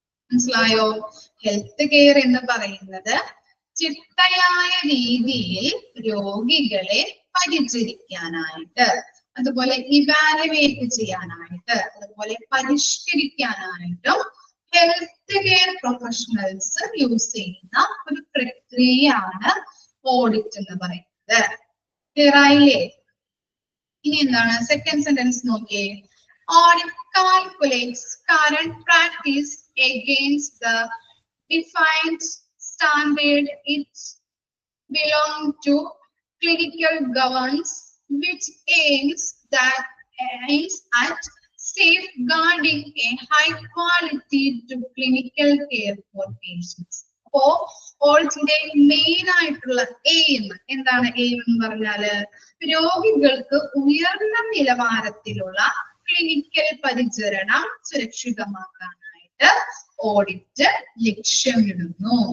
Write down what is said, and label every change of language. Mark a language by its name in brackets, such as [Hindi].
[Malayalam] മനസ്സിലായോ? Health care എന്ന് പറയുന്നത് ചിട്ടയായ രീതിയിൽ രോഗികളെ പരിചരിക്കാനായിട്ട്, അതുപോലെ ഇവാലുവേറ്റ് ചെയ്യാനായിട്ട്, അതുപോലെ പരിഷ്കരിക്കാനായിട്ടും ഹെൽത്ത് കെയർ പ്രൊഫഷണൽസ് യൂസ് ചെയ്യുന്ന ഒരു പ്രക്രിയയാണ് ഓഡിറ്റ് എന്ന് പറയുന്നത്. ക്ലിയർ ആയില്ലേ? ഇനി എന്താണ് സെക്കൻഡ് സെന്റൻസ് നോക്കിയേ. [English] Audit calculates current practice against the defined standard it belong to clinical governance which aims at safeguarding a high quality to clinical care for patients. [Malayalam] അപ്പോ ഓഡിറ്റിന്റെ മെയിൻ ആയിട്ടുള്ള എയിം എന്താണ്? Aim എന്ന് പറഞ്ഞാല് രോഗികൾക്ക് ഉയർന്ന നിലവാരത്തിലുള്ള ക്ലിനിക്കൽ പരിചരണം സുരക്ഷിതമാക്കാനായിട്ട് ഓഡിറ്റ് ലക്ഷ്യമിടുന്നു.